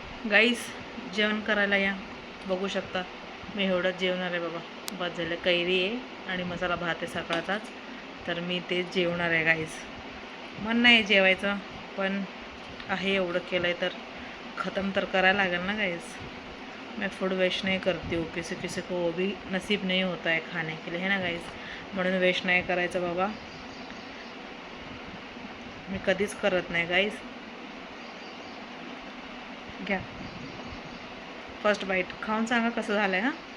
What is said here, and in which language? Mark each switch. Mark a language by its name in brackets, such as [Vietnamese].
[Marathi] Guys, जेवण करायला या. बघू शकता, मी एवढंच जेवणार आहे बाबा, बस झालं. कैरी आहे आणि मसाला भात आहे सकाळचाच, तर मी तेच जेवणार आहे गाईज. मन नाही जेवायचं, पण आहे एवढं केलं आहे तर ख़त्म तर करायला लागेल ना गाईज. [Hindi] मैं फूड वेस्ट नहीं करती हूँ, किसी को वो भी नसीब नहीं होता है खाने के लिए, है ना गाईज. [Marathi] म्हणून वेस्ट नाही करायचं बाबा, मी कधीच करत नाही गाईज. [English] first bite [Marathi] खाऊन सांगा कसं झालं आहे.